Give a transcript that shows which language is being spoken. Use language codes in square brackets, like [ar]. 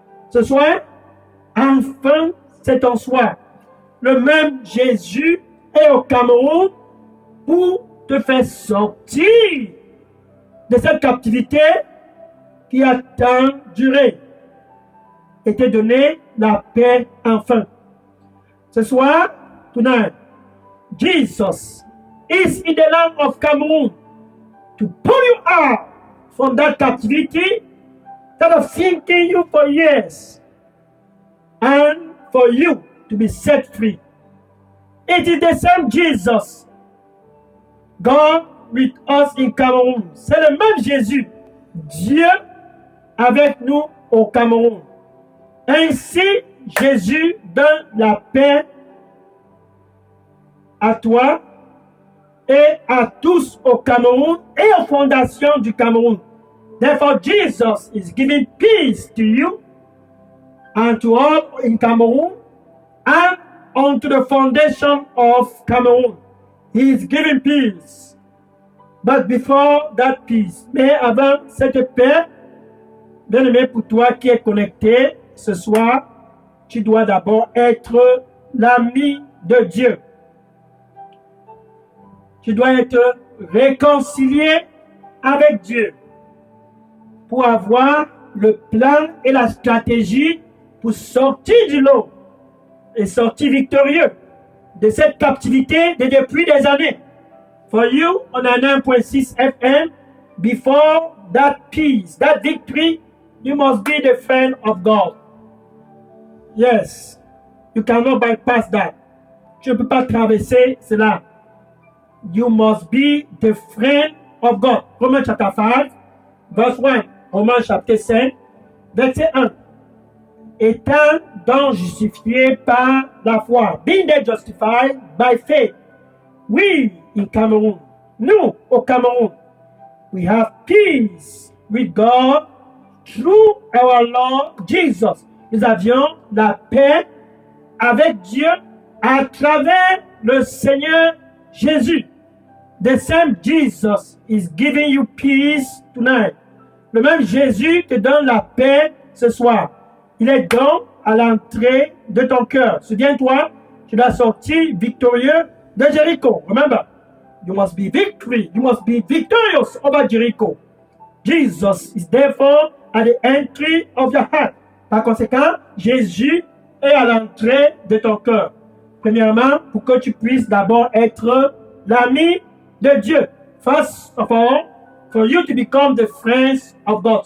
[fr] Ce soir, enfin, c'est ton soir. Le même Jésus est au Cameroun pour te faire sortir de cette captivité qui a tant duré et te donner la paix enfin. Ce soir, [en] tonight, Jesus is in the land of Cameroon to pull you out from that captivity that have sinking you for years and for you to be set free. It is the same Jesus, God with us in Cameroon. [fr] C'est le même Jésus, Dieu avec nous au Cameroun. Ainsi, Jésus donne la paix à toi et à tous au Cameroun et aux fondations du Cameroun. [en] Therefore, Jesus is giving peace to you and to all in Cameroon and unto the foundation of Cameroon. He is giving peace. But before that peace, [fr] mais avant cette paix, bien-aimé, pour toi qui es connecté ce soir, tu dois d'abord être l'ami de Dieu. Tu dois être réconcilié avec Dieu pour avoir le plan et la stratégie pour sortir du lot et sortir victorieux de cette captivité depuis des années. [en] For you, on a 9.6 FM, before that peace, that victory, you must be the friend of God. Yes, you cannot bypass that. [fr] tu ne peux pas traverser cela. [en] You must be the friend of God. [fr] Romains chapitre 5, verse 1. Romains chapitre 5, verset 1. Étant donc justifié par la foi. [en] Being they justified by faith. We in Cameroon. [fr] Nous, au Cameroun. [en] We have peace with God through our Lord Jesus. [fr] Nous avions la paix avec Dieu à travers le Seigneur Jésus. [en] The same Jesus is giving you peace tonight. [fr] Le même Jésus te donne la paix ce soir. Il est donc à l'entrée de ton cœur. Souviens-toi, tu dois sortir victorieux de Jéricho. [en] Remember, you must be victory. You must be victorious over Jericho. Jesus is therefore at the entry of your heart. [fr] Par conséquent, Jésus est à l'entrée de ton cœur. Premièrement, pour que tu puisses d'abord être l'ami de Dieu. [en] First of all, for you to become the friends of God.